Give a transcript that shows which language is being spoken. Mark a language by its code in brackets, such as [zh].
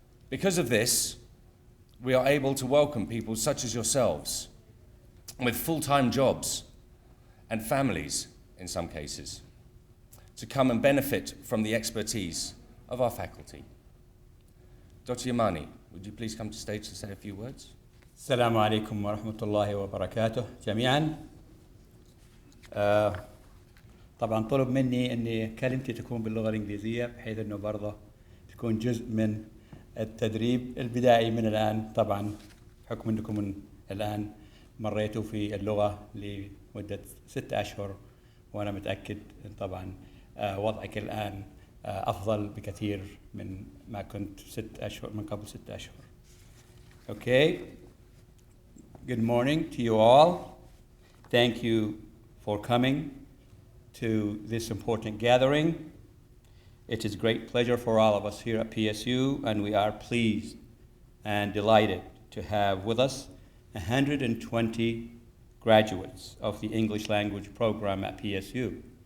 [en] Because of this, we are able to welcome people such as yourselves with full-time jobs and families in some cases to come and benefit from the expertise of our faculty. Dr. Yamani, would you please come to stage to say a few words? [ar] السلام عليكم ورحمة الله وبركاته جميعا. طبعا طلب مني أن كلمتي تكون باللغة الإنجليزية بحيث أنه برضه تكون جزء من التدريب البدائي من الآن. طبعا بحكم أنكم الآن مريتوا في اللغة لمدة 6 أشهر، وأنا متأكد طبعا وضعك الآن أفضل بكثير من ما كنت 6 أشهر من قبل 6 أشهر. [en] Okay. Good morning to you all. Thank you for coming to this important gathering. It is a great pleasure for all of us here at PSU, and we are pleased and delighted to have with us 120 graduates of the English language program at PSU.